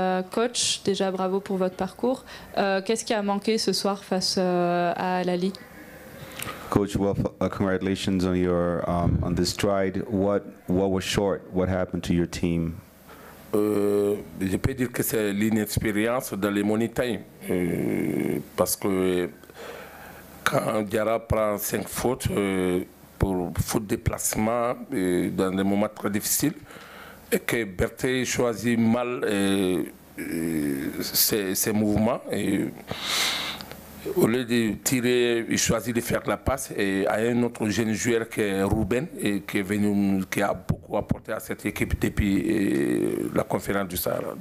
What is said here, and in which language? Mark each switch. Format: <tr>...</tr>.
<fr>Coach, déjà bravo pour votre parcours. Qu'est-ce qui a manqué ce soir face à l'Ahly?</fr> <en>Coach, well, congratulations on your on this stride. What was short? What happened to your team?</en> <fr>Je peux dire que c'est l'inexpérience dans les money time. Parce que quand Diarra prend 5 fautes pour faute de placement dans des moments très difficiles, et que Berthet choisit mal ses mouvements, et au lieu de tirer, il choisit de faire la passe à un autre jeune joueur qui est Ruben, et qui a beaucoup apporté à cette équipe depuis la conférence du Sahara.</fr>